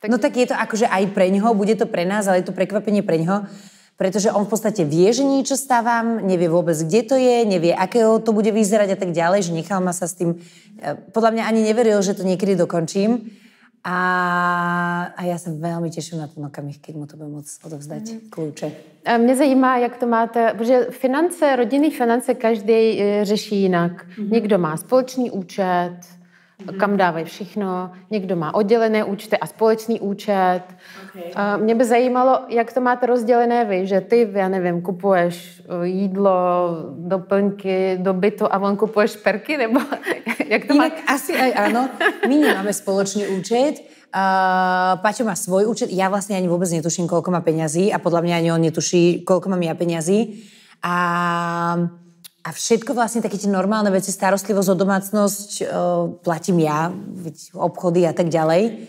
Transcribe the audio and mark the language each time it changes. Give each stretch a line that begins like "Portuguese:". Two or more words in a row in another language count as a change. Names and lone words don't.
Slovak: No tak je to akože aj pre ňoho, bude to pre nás, ale je to prekvapenie pre ňoho. Pretože on v podstate vie, že niečo stávam, nevie vôbec, kde to je, nevie, akého to bude vyzerať a tak ďalej, že nechal ma sa s tým... Podľa mňa ani neveril, že to niekedy dokončím. A ja sa veľmi teším na ten okamih, keď mu to bude môcť odovzdať kľúče.
Czech: Mě zajímá, jak to máte, protože finance, rodinný finance každý řeší jinak. Někdo má společný účet, kam dávají všechno, někdo má oddělené účty a společný účet.
English: Okay.
Czech: Mě by zajímalo, jak to máte rozdělené vy, že ty, já nevím, kupuješ jídlo, doplňky do bytu a on kupuje šperky, nebo jak to
Slovak: Inak asi aj áno. My nemáme spoločný účet. Paťo má svoj účet. Ja vlastne ani vôbec netuším, koľko má peňazí a podľa mňa ani on netuší, koľko mám ja peňazí. A všetko vlastne také tie normálne veci, starostlivosť o domácnosť platím ja, obchody a tak ďalej.